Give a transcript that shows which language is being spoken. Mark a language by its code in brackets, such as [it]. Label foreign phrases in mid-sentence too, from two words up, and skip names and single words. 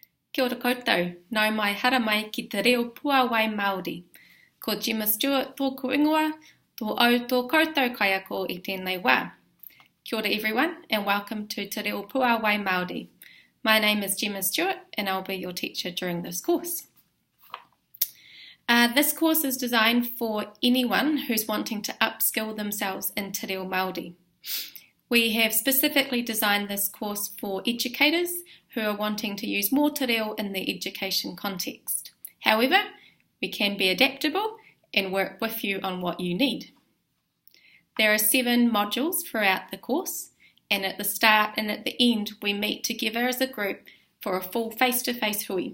[mi] Kia ora koutou, nau mai hara mai ki te reo Puāwai Māori. Ko Gemma Stewart tōku ingoa, tō au tō koutou kaiako I tēnei wā. Kia ora [en] everyone and welcome to Te Reo Puāwai Māori. My name is Gemma Stewart and I'll be your teacher during this course. This course is designed for anyone who's wanting to upskill themselves in Te Reo Māori. We have specifically designed this course for educators who are wanting to use more [mi] te reo [en] in their education context. However, we can be adaptable and work with you on what you need. There are 7 modules throughout the course, and at the start and at the end we meet together as a group for a full face-to-face hui.